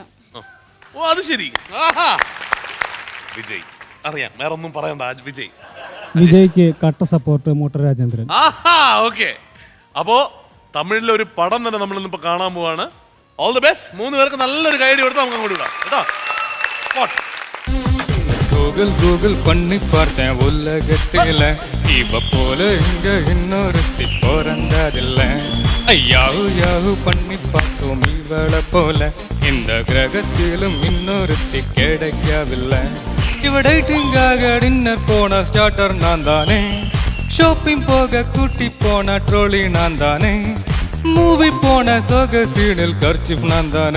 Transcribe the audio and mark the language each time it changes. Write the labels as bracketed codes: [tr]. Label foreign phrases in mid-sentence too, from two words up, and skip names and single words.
[ml] ഓ അത് ശരി. വിജയ് അറിയാം, വേറെ ഒന്നും പറയണ്ട. വിജയ്, വിജയ്ക്ക് കട്ട സപ്പോർട്ട് മോട്ടർ രാജേന്ദ്രൻ. ഓക്കെ. അപ്പോ തമിഴിലെ ഒരു പടം തന്നെ നമ്മൾ ഇന്നിപ്പോ കാണാൻ പോവാണ്. [en] all the best. [ml] 3 പേർക്ക് നല്ലൊരു ഗൈഡ് കൊടുത്ത് നമുക്ക് അങ്ങോട്ട് വിടാം കേട്ടോ. [ta] கூகிள் கூகிள் பண்ணி பார்த்தேன் உலகத்தில இவ போல இங்க இன்னொருத்தி பிறந்ததில்ல. ஐயாவு யாவு பண்ணி பார்த்தோம் இவளை போல இந்த கிரகத்திலும் இன்னொருத்தி கிடைக்கவில்லை. இவ டேட்டிங்காக டின்னர் போன ஸ்டார்டர் நான் தானே, ஷாப்பிங் போக கூட்டி போன ட்ரோலி நான் தானே, மூவி போன சோக சீனில் கர்ச்சிஃப் நான் தானே.